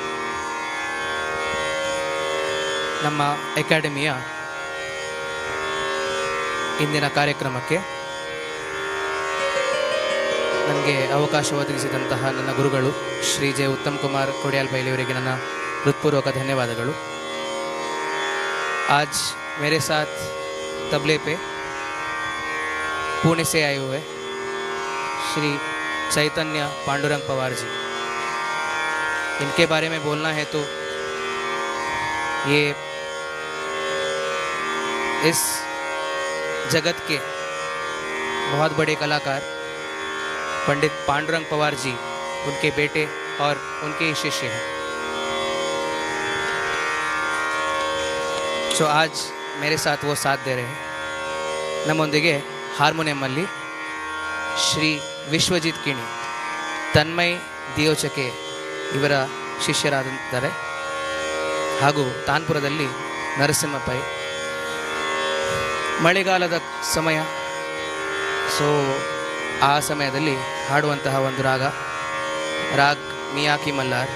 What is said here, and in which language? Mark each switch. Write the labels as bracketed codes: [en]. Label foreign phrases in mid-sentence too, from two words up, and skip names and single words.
[kn] ನಮ್ಮ ಅಕಾಡೆಮಿಯ ಇಂದಿನ ಕಾರ್ಯಕ್ರಮಕ್ಕೆ ನನಗೆ ಅವಕಾಶ ಒದಗಿಸಿದಂತಹ ನನ್ನ ಗುರುಗಳು ಶ್ರೀ ಜೆ ಉತ್ತಮ್ ಕುಮಾರ್ ಕೊಡಿಯಾಲ್ ಬೈಲಿಯವರಿಗೆ ನನ್ನ ಹೃತ್ಪೂರ್ವಕ ಧನ್ಯವಾದಗಳು. [hi] आज मेरे साथ तबले पे पुणे से आए हुए श्री चैतन्य पांडुरंग पवार जी, इनके बारे में बोलना है तो ये इस जगत के बहुत बड़े कलाकार पंडित पांडुरंग पवार जी, उनके बेटे और उनके ही शिष्य हैं. ಸೊ आज मेरे साथ वो साथ दे रहे हैं. [kn] ನಮ್ಮೊಂದಿಗೆ ಹಾರ್ಮೋನಿಯಮ್ಮಲ್ಲಿ ಶ್ರೀ ವಿಶ್ವಜಿತ್ ಕಿಣಿ, ತನ್ಮಯ್ ದಿಯೋಚಕೆ ಇವರ ಶಿಷ್ಯರಾಗಿದ್ದಾರೆ. ಹಾಗೂ ತಾನ್ಪುರದಲ್ಲಿ ನರಸಿಂಹ ಪೈ. ಮಳೆಗಾಲದ ಸಮಯ, ಸೊ ಆ ಸಮಯದಲ್ಲಿ ಹಾಡುವಂತಹ ಒಂದು ರಾಗ್ ಮಿಯಾಕಿ ಮಲ್ಲಾರ್.